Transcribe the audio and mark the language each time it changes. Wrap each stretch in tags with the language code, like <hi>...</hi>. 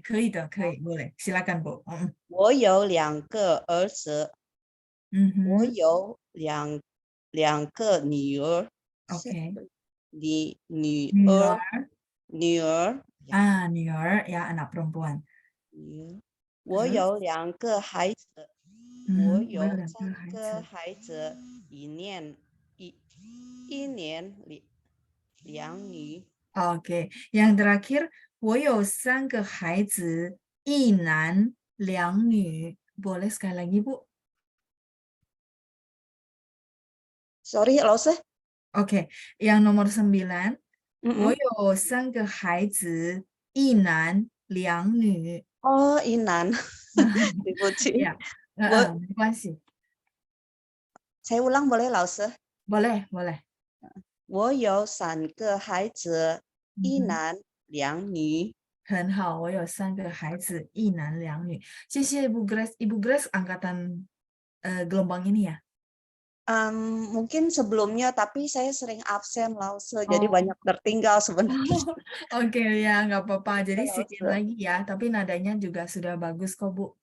<zh>可以的,</zh> <id>boleh. Silakan, Bu.</id> <zh>我有2个儿子，我有两个女儿。</zh> <id>Oke.</id> <zh>女儿女儿</zh> <id>ya, anak perempuan.</id> <zh>我有2个孩子，我有3个孩子，一年2女。</zh> <id>Oke, yang terakhir,</id> <zh>我有3个孩子，一男2女.</zh> <id>Boleh sekali lagi, Bu?</id> <en>Sorry, Lause.</en> <id>Oke, yang nomor 9,</id> <zh>我有3个孩子，一男2女. Oh, Inan.</zh> <id>Ya, Bo-</id> <zh>没关系.</zh> <id>Saya ulang boleh, Lause? Boleh, boleh.</id> <zh>我有3个孩子，一男2女。很好，我有3个孩子，一男2女。谢谢</zh> <id>Ibu Grace. Ibu Grace angkatan gelombang ini ya? Mungkin sebelumnya, tapi saya sering absen, Lause, jadi banyak tertinggal sebenarnya. Oke, ya nggak apa-apa. Jadi Lause. sedikit lagi ya, tapi nadanya juga sudah bagus kok, Bu.</id>